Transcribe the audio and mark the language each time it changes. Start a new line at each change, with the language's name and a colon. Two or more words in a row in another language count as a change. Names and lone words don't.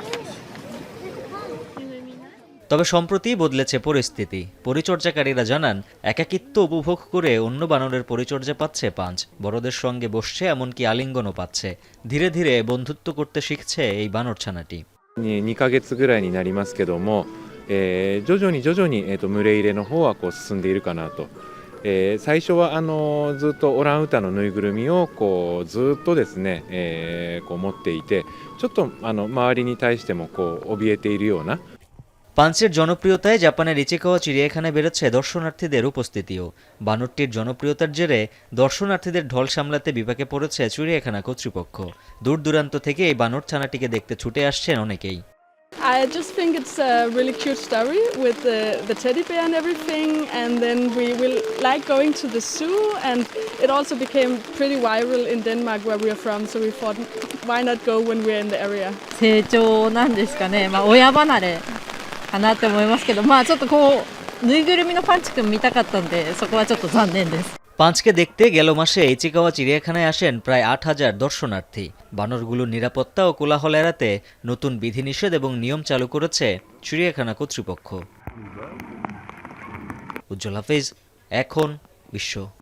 Bangla: তবে সম্প্রতি বদলেছে পরিস্থিতি। পরিচর্যাকারীরা জানান, একাকিত্ব উপভোগ করে অন্য বানরের পরিচর্যা পাচ্ছে পাঞ্চ। বড়দের সঙ্গে বসছে, এমনকি আলিঙ্গনও পাচ্ছে। ধীরে ধীরে বন্ধুত্ব করতে শিখছে এই বানরছানাটি।
Japanese: 2 ヶ月ぐらいになりますけども、徐々に、群れ入れの方はこう進んでいるかなと。最初はずっとオランウータンのぬいぐるみをこうずっとですね、こう持っていて、ちょっと周りに対してもこう怯えているような。
Bangla: পাঞ্চের জনপ্রিয়তায় জাপানের ইচিকাওয়া চিড়িয়াখানায় বেড়েছে দর্শনার্থীদের উপস্থিতিও। বানরটির জনপ্রিয়তার জেরে দর্শনার্থীদের ঢল সামলাতে বিপাকে পড়েছে চিড়িয়াখানা কর্তৃপক্ষ। দূর দূরান্ত থেকে এই বানরছানাটিকে দেখতে ছুটে আসছেন অনেকেই।
English: I just think it's a really cute story with the teddy bear and everything, and then we will like going to the zoo, and it also became pretty viral in Denmark where we are from, so we thought why not go when we're in the area.
Japanese: 成長なんですかね、親離れかなって思いますけど、ちょっとこうぬいぐるみのパンチくん見たかったんで、そこはちょっと残念です。
Bangla: পাঞ্চকে দেখতে গেল মাসে ইচিকাওয়া চিড়িয়াখানায় আসেন প্রায় ৮,০০০ দর্শনার্থী। বানরগুলোর নিরাপত্তা ও কোলাহল এড়াতে নতুন বিধিনিষেধ এবং নিয়ম চালু করেছে চিড়িয়াখানা কর্তৃপক্ষ। উজ্জ্বল হাফিজ, এখন বিশ্ব।